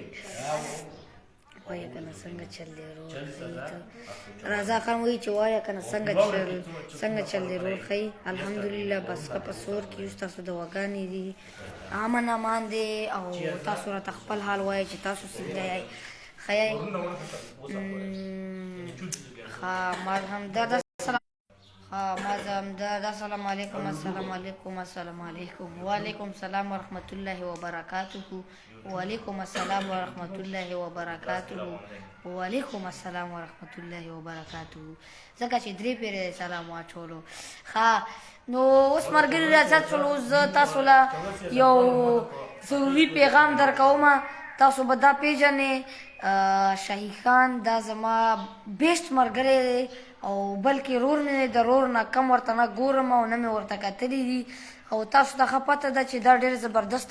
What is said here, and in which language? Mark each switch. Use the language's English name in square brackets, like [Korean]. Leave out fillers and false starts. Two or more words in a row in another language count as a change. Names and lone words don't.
[Pashto] وایه کنه څنګه چل دی رور رضا خان وایي چې وایه کنه څنګه چل دی رور ښایي الحمدلله بس ښه په سور کې اوس تاسو دواګانې دي امن امان دی او تاسو راته خپل حال وایئ چې تاسو څنګه یئ ښه یئ [Arabic] ښه همدرد السلام علیکم السلام علیکم وعلیکم السلام ورحمۃ اللہ وبرکاتہ وعلیکم السلام ورحمۃ اللہ وبرکاتہ وعلیکم السلام ورحمۃ اللہ وبرکاتہ [Pashto] ځکه چې درې پیرې سلام واچولو ښه نو اوس ملګري راځه چلو زه تاسو له یو ضروري پیغام درکومه تاسو به دا پیژنې شاهي خان دا زما بیسټ ملګری دی او بلکې رور مې د رور نه کم ورته نه ګورم او نه مې ورته کتلي دي او تاسو ته ښه پته ده چې دا ډېر زبردست